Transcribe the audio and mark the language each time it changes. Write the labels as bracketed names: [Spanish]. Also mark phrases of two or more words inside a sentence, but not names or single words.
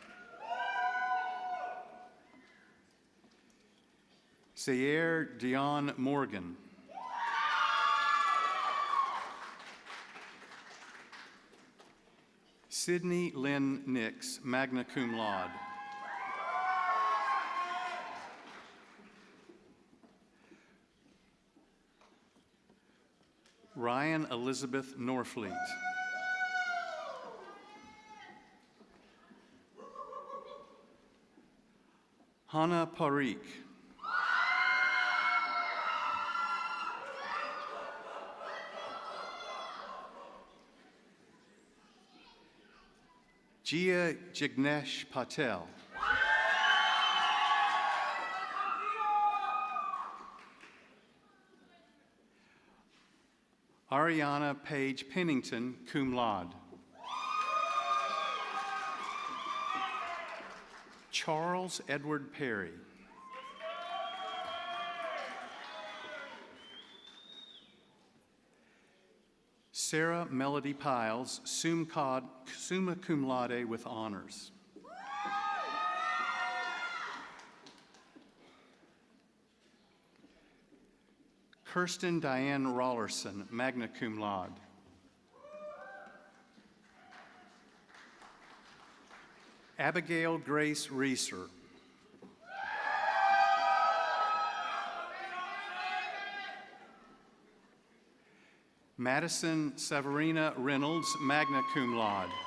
[English] Zaire Dion Morgan. Sydney Lynn Nix, [Latin] magna cum laude. [English] Ryan Elizabeth Norfleet. Hannah Parikh. Jia Jignesh Patel. Ariana Page Pennington, [Latin] cum laude. [English] Charles Edward Perry. Sarah Melody Piles, [Latin] summa cum laude [English] with honors. Kirsten Diane Rollerson, [Latin] magna cum laude. [English] Abigail Grace Reeser. Madison Severina Reynolds, [Latin] magna cum laude.